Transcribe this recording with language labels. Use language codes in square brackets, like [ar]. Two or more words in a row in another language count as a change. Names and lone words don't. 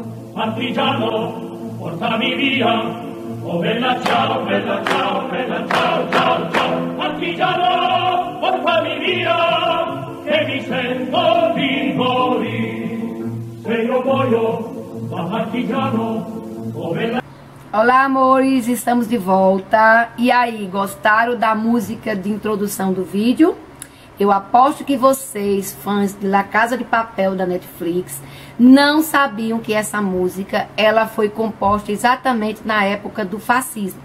[it] Partigiano, portami via, oh bella ciao, bella ciao, bella ciao, ciao, ciao. Partigiano, portami via, che mi sento di morire. Se io muoio, ma partigiano, [pt] Olá, amores, estamos de volta. E aí, gostaram da música de introdução do vídeo? Eu aposto que vocês, fãs de La Casa de Papel da Netflix, não sabiam que essa música ela foi composta exatamente na época do fascismo.